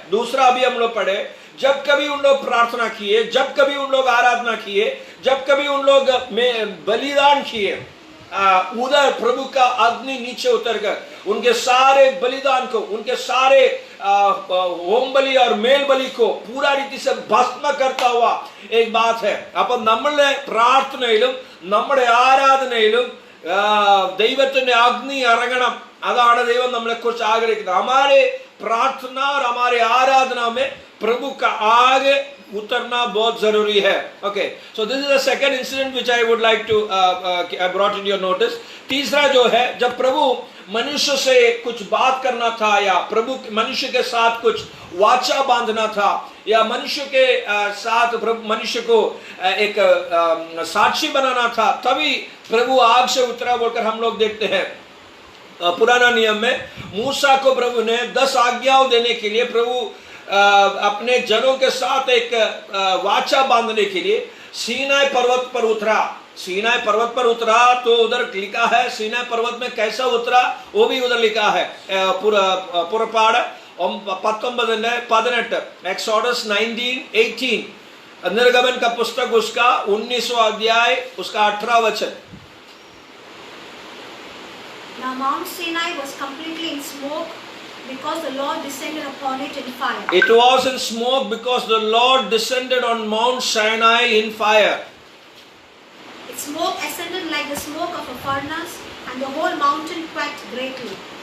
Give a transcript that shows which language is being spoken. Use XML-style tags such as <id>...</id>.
<hi>दूसरा भी हम लोग पढ़े, जब कभी उन लोग प्रार्थना किए, जब कभी उन लोग आराधना किए, जब कभी उन लोग बलिदान किए, उधर प्रभु का अग्नि नीचे उतरकर उनके सारे बलिदान को, उनके सारे होम बलि और मेल बलि को पूरा रीति से भस्म करता हुआ एक बात है.</hi> <ml>അപ്പം നമ്മളുടെ പ്രാർത്ഥനയിലും നമ്മുടെ ആരാധനയിലും ദൈവത്തിന്റെ അഗ്നി ഇറങ്ങണം. അതാണ് ദൈവം നമ്മളെ കുറിച്ച് ആഗ്രഹിക്കുന്നത്.</ml> <hi>हमारे प्रार्थना और हमारे आराधना में प्रभु का आग उतरना बहुत जरूरी है.</hi> <en>Okay, so this is the second incident which I would like to I brought in your notice.</en> <hi>तीसरा जो है, जब प्रभु मनुष्य से कुछ बात करना था या प्रभु मनुष्य के साथ कुछ वाचा बांधना था या मनुष्य के साथ मनुष्य को एक साक्षी बनाना था, तभी प्रभु आग से उतरा बोलकर हम लोग देखते हैं. पुराना नियम में मूसा को प्रभु ने 10 आज्ञाओं देने के लिए प्रभु अपने जनों के साथ एक वाचा बांधने के लिए सीनाई पर्वत पर उतरा. सीनाई पर्वत पर उतरा तो उधर लिखा है, सीनाई पर्वत में कैसा उतरा वो भी उधर लिखा है. पुरपाड़ 19:18, एक्सोडस 19:18, निर्गमन का पुस्तक उसका 19वां अध्याय उसका 18वां वचन.</hi> <en>Now Mount Sinai was completely in smoke because the Lord descended upon it in fire. It was in smoke because the Lord descended on Mount Sinai in fire. Its smoke ascended like the smoke of a furnace, and the whole mountain quaked greatly.</en>